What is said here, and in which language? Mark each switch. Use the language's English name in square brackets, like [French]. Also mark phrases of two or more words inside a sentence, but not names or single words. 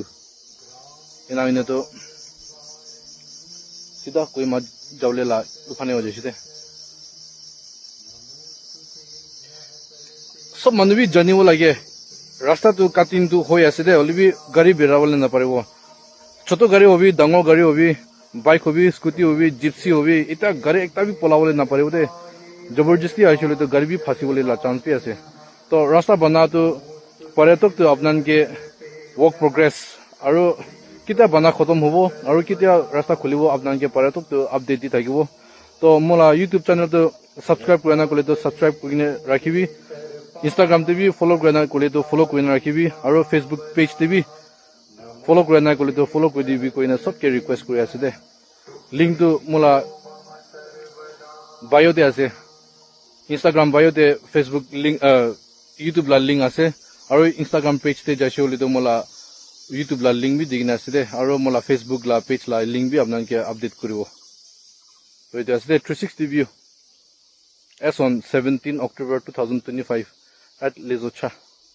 [Naga Pidgin] ina ina to sida koi ma jawle la uphane ho jaise sob manu bi janibo lage rasta to katin tu hoi ase de olibi gari berawale na paribo choto gari hobi dangor gari hobi bike hobi scooty hobi gypsy hobi eta gari ekta bi polawale na paribo de jabarjasti aishole to gari bi phasibole la chance pi ase to rasta bana to paretok to apnan ke [English] work progress [Naga Pidgin] aru kita bana khatam hobo aru kita rasta khulibo apnanke paretok to update di thakibo to mola [English] youtube channel [Naga Pidgin] to subscribe korina kole to subscribe korine rakhibi instagram te bi follow korina kole to follow korina rakhibi aru [English] facebook page [Naga Pidgin] te bi follow korina kole to follow kori dibi koina sob ke request kori ase de link to mola bio te ase [English] instagram bio [Naga Pidgin] te [English] facebook link [Naga Pidgin] youtube la link ase aru instagram page te jaise hole to mola YouTube la link bi digina ase de aro mola Facebook la page la link bi apnan ke update koribo to it ase [English] 360 view as on 17 October 2025 at Lezocha.